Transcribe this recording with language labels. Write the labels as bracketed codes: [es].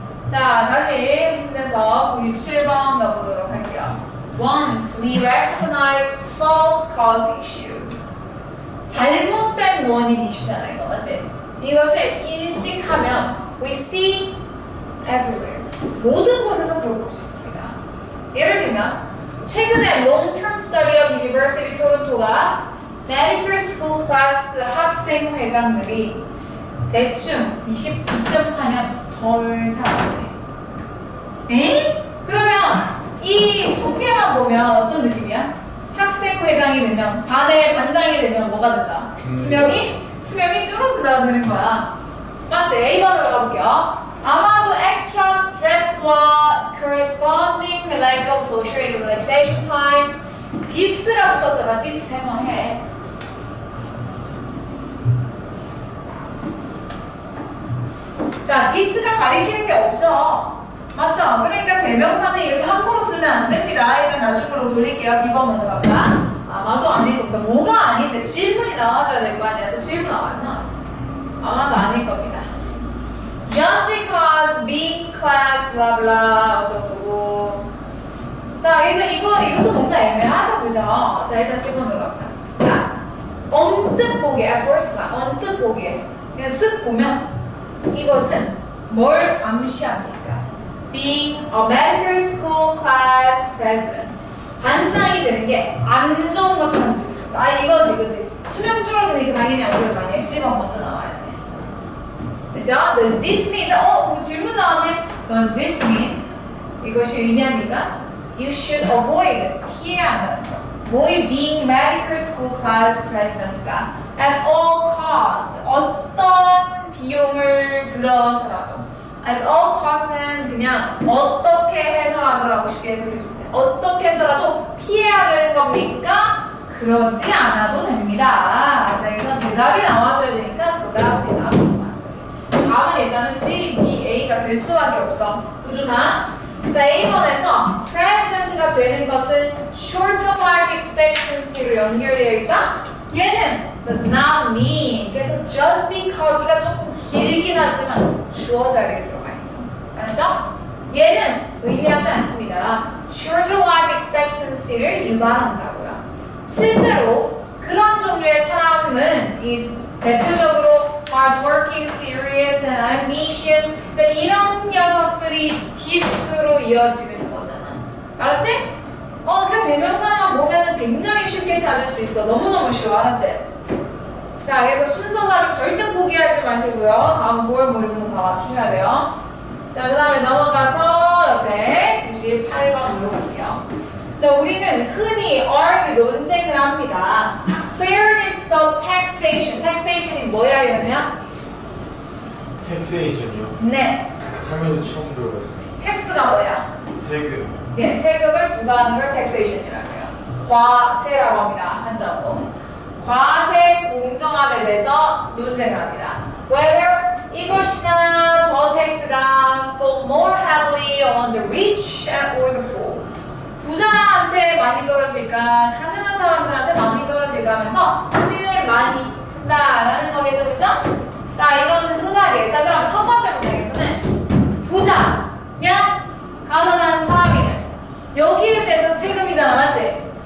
[ko] 자, 다시 힘내서 97번 가보도록 할게요. [en] Once we recognize false cause issue. [ko] 잘못된 원인 이슈잖아, 이거 맞지? 이것을 인식하면 [en] we see everywhere. [ko] 모든 곳에서 그걸 볼 수 있습니다. 예를 들면 최근에 [en] long-term study of University Toronto [ko] 가 medical school class 학생 회장들이 대충 22.4년 덜 살았대. 에? 그러면 이 통계만 보면 어떤 느낌이야? 학생 회장이 되면 반장이 되면 뭐가 된다? 수명이 줄어든다고 되는 거야. 맞지? A번으로 가볼게요. 아마도 [en] extra stress와 corresponding lack of social relaxation time. [ko] 디스가 붙었잖아. 디스 설명해. 자, 디스가 가리키는 게 없죠. 맞죠? 그러니까 대명사는 이렇게 함부로 쓰면 안 됩니다. 일단 나중으로 돌릴게요. B번 먼저 갑니다. 아마도 아닐 겁니다. 뭐가 아닌데 질문이 나와줘야 될 거 아니야. 저 질문 안 나왔어. 아마도 아닐 겁니다. [en] Just because being class blah blah 어쩌고. [ko] 자, 그래서 이것도 뭔가 애매하죠, 그죠? 자, 일단 10번으로 갑시다. 자, 언뜻 보기에, [en] at first glance, [ko] 언뜻 보기에 그냥 쓱 보면 이것은 뭘 암시합니까? [en] Being a medical school class president. [ko] 반장이 되는 게 안 좋은 것처럼 보여요. 아, 이거지, 그지? 수명 줄어드니까 당연히 안 좋을 거 아니야. C가 먼저 나와야 돼. [en] 그죠? Does this mean? [ko] 질문 나왔네. [en] Does this mean [ko] 이것이 의미합니까? [en] You should avoid, [ko] 피해야 거. [en] avoid being medical school class president가 at all cost, [ko] 어떤 비용을 들어서라도 [en] at all cost는 [ko] 그냥 어떻게 해서라도라고 쉽게 해석해줄게요. 어떻게 해서라도 피해야 되는 겁니까? 그러지 않아도 됩니다. 자, 그래서 대답이 나와줘야 되니까 대답이 나왔다는 거지. 다음은 일단은 C, B, A가 될 수밖에 없어. 구조상. 자, A번에서 president가 되는 것은 short life expectancy로 연결되어 있다. 얘는 [en] does not mean. [ko] 그래서 just because가 조금 길긴 하지만 주어 자리에 들어가 있어. 알았죠? 얘는 의미하지 않습니다. short life expectancy를 유발한다고요. 실제로 그런 종류의 사람은 대표적으로 [en] hardworking, serious, and ambition [ko] 이런 녀석들이 디스로 이어지는 거잖아. 알았지? 그냥 대명사만 보면은 굉장히 쉽게 찾을 수 있어. 너무너무 쉬워. 알았지? 자, 그래서 순서가 절대 포기하지 마시고요. 다음 뭘 이런 거 다 맞추셔야 돼요. 자, 그 다음에 넘어가서 옆에 98번으로 갈게요. 자, 우리는 흔히 argue, 논쟁을 합니다. [en] Fairness of taxation. taxation이 [ko] 뭐야, 이러면? 텍세이션이요. 네. 살면서 처음 들어봤어요. 텍스가 뭐야? 세금. 네, 세금을 부과하는 걸 taxation이라고 해요. 과세라고 합니다. 한자로. 과세 공정함에 대해서 논쟁을 합니다. [en] Whether [ko] 이것이나 저 텍스가 [en] fall more heavily on the rich or the poor. [ko] 부자한테 많이 떨어질까, 가난한 사람들한테 많이 떨어질까 하면서 고민을 많이 한다라는 거겠죠, 그죠? 자, 이런 흔하게. 자, 그럼 첫 번째 문장에서는 부자냐, 가난한 사람이냐. 여기에 대해서 세금이잖아, 맞지?